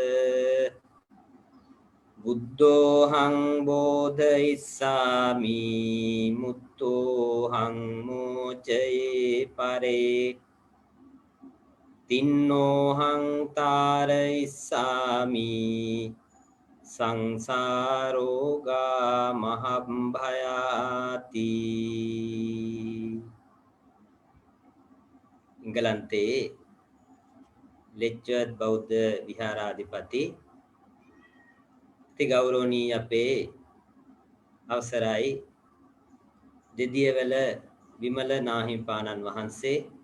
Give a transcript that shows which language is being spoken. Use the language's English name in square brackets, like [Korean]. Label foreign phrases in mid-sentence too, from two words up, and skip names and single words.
[Pali] බුද්ධෝහං බෝධයිස්සාමි මුත්තෝහං මෝචයේ පරේ තින්නෝහං තාරයිස්සාමි සංසාරෝගා මහම්භයාති. [Sinhala] එංගලන්තයේ ලෙච්චර්ඩ් බෞද්ධ විහාරාධිපති ගෞරවනීය අපේ අවසරයි දෙදියවැල විමල නාහිමිපාණන් වහන්සේ,